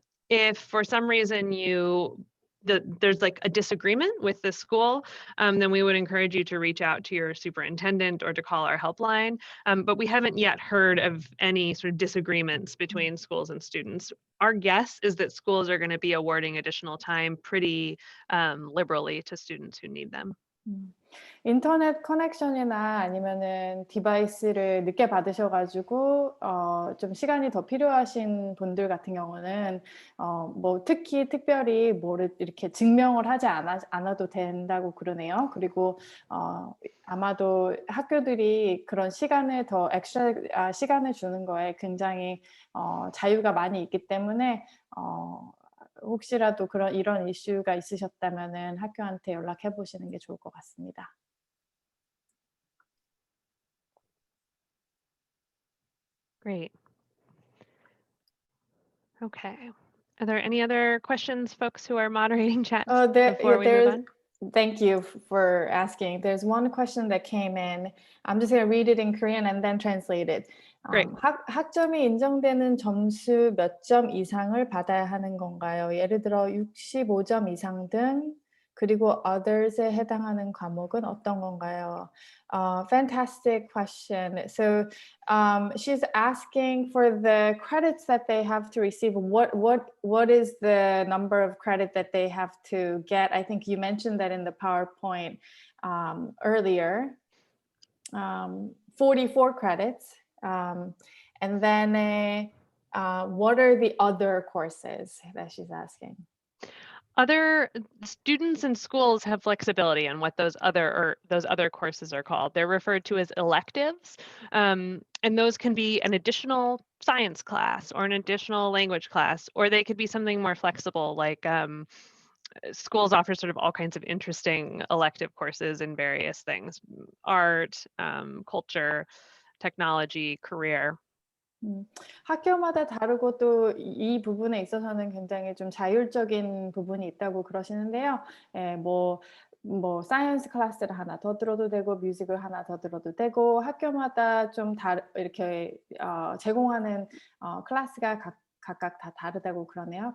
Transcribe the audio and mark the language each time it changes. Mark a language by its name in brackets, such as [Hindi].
[English] If for some reason there's like a disagreement with the school, then we would encourage you to reach out to your superintendent or to call our helpline. But we haven't yet heard of any sort of disagreements between schools and students. Our guess is that schools are going to be awarding additional time pretty liberally to students who need them. [Korean] 인터넷 커넥션이나 아니면은 디바이스를 늦게 받으셔가지고 좀 시간이 더 필요하신 분들 같은 경우는 뭐 특히 특별히 뭐를 이렇게 증명을 하지 않아도 된다고 그러네요. 그리고 아마도 학교들이 그런 시간을 더 엑스트라 시간을 주는 거에 굉장히 자유가 많이 있기 때문에 혹시라도 이런 이슈가 있으셨다면은 학교한테 연락해 보시는 게 좋을 것 같습니다. [English] Great. Okay. Are there any other questions, folks who are moderating chat before we move on? Thank you for asking. There's one question that came in. I'm just going to read it in Korean and then translate it. Great. [Korean] 학점이 인정되는 점수 몇 점 이상을 받아야 하는 건가요? 예를 들어 65점 이상 등 그리고 others에 해당하는 과목은 어떤 건가요? [English] Fantastic question. So she's asking for the credits that they have to receive. What is the number of credit that they have to get? I think you mentioned that in the PowerPoint earlier. 44 credits. And then what are the other courses that she's asking? Other students and schools have flexibility on what those other courses are called. They're referred to as electives, and those can be an additional science class or an additional language class, or they could be something more flexible, like schools offer sort of all kinds of interesting elective courses in various things: art, culture, technology, career. [Korean] 학교마다 다르고 또 이 부분에 있어서는 굉장히 좀 자율적인 부분이 있다고 그러시는데요. 뭐 사이언스 클래스를 하나 더 들어도 되고 뮤직을 하나 더 들어도 되고 학교마다 좀 이렇게 제공하는 클래스가 각각 다 다르다고 그러네요.